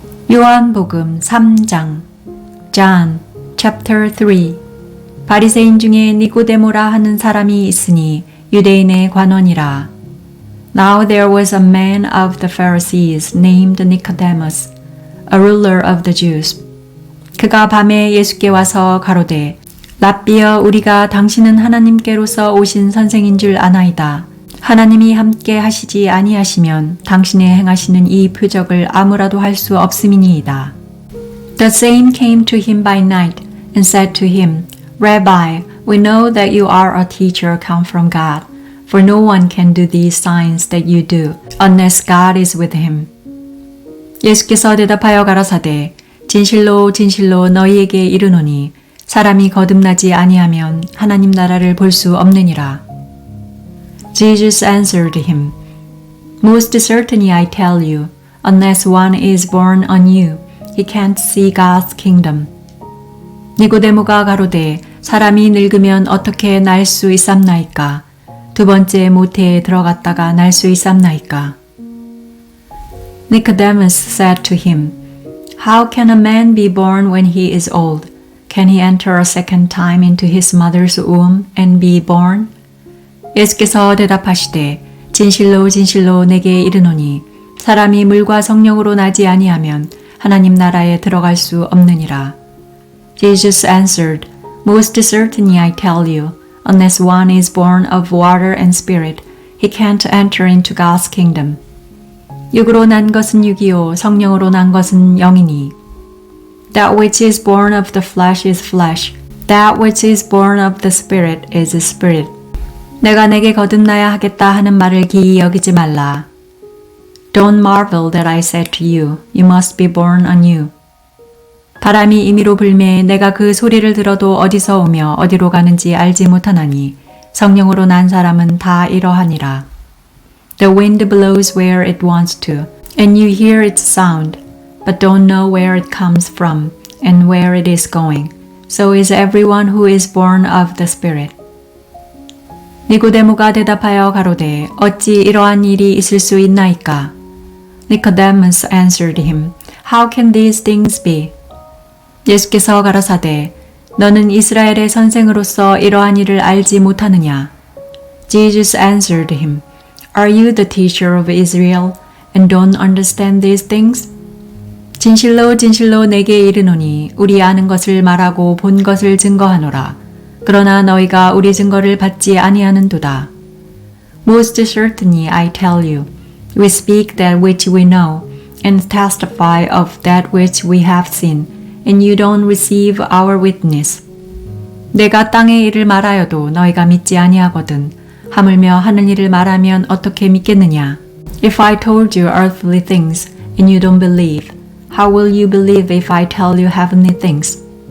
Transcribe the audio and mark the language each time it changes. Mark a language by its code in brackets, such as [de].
[ko] 요한복음 3장 [en] John chapter 3 [ko] 바리새인 중에 니고데모라 하는 사람이 있으니 유대인의 관원이라. [en] Now there was a man of the Pharisees named Nicodemus, a ruler of the Jews. [ko] 그가 밤에 예수께 와서 가로되 랍비여 우리가 당신은 하나님께로서 오신 선생인 줄 아나이다. 하나님이 함께 하시지 아니하시면 당신의 행하시는 이 표적을 아무라도 할 수 없음이니이다. [en] The same came to him by night and said to him, Rabbi, we know that you are a teacher come from God, for no one can do these signs that you do, unless God is with him. [ko] 예수께서 대답하여 가라사대, 진실로 진실로 너희에게 이르노니 사람이 거듭나지 아니하면 하나님 나라를 볼 수 없느니라. [en] Jesus answered him, Most certainly I tell you, unless one is born anew, he can't see God's kingdom. [ko] 니고데모가 가로되 사람이 늙으면 어떻게 날 수 있삼나이까? 두 번째 모태에 들어갔다가 날 수 있삼나이까? [en] Nicodemus said to him, How can a man be born when he is old? Can he enter a second time into his mother's womb and be born? [ko] 예수께서 대답하시되 진실로 진실로 내게 이르노니 사람이 물과 성령으로 나지 아니하면 하나님 나라에 들어갈 수 없느니라. [en] Jesus answered, Most certainly I tell you, unless one is born of water and spirit, he can't enter into God's kingdom. [ko] 육으로 난 것은 육이요 성령으로 난 것은 영이니. [en] That which is born of the flesh is flesh. That which is born of the spirit is spirit. [ko] 내가 내게 거듭나야 하겠다 하는 말을 기이 여기지 말라. [en] Don't marvel that I said to you, you must be born anew. [ko] 바람이 임의로 불매 내가 그 소리를 들어도 어디서 오며 어디로 가는지 알지 못하나니 성령으로 난 사람은 다 이러하니라. [en] The wind blows where it wants to, and you hear its sound, but don't know where it comes from and where it is going. So is everyone who is born of the Spirit. [ko] 니고데모가 대답하여 가로되 어찌 이러한 일이 있을 수 있나이까? [en] Nicodemus answered him, How can these things be? [ko] 예수께서 가라사대 너는 이스라엘의 선생으로서 이러한 일을 알지 못하느냐? [en] Jesus answered him, Are you the teacher of Israel and don't understand these things? [ko] 진실로 진실로 내게 이르노니 우리 아는 것을 말하고 본 것을 증거하노라. 그러나 너희가 우리 증거를 받지 아니하는도다. [en] Most certainly I tell you, we speak that which we know, and testify of that which we have seen, and you don't receive our witness. [ko] 내가 땅의 일을 말하여도 너희가 믿지 아니하거든. 하물며 하늘 일을 말하면 어떻게 믿겠느냐? [en] If I told you earthly things, and you don't believe, how will you believe if I tell you heavenly things?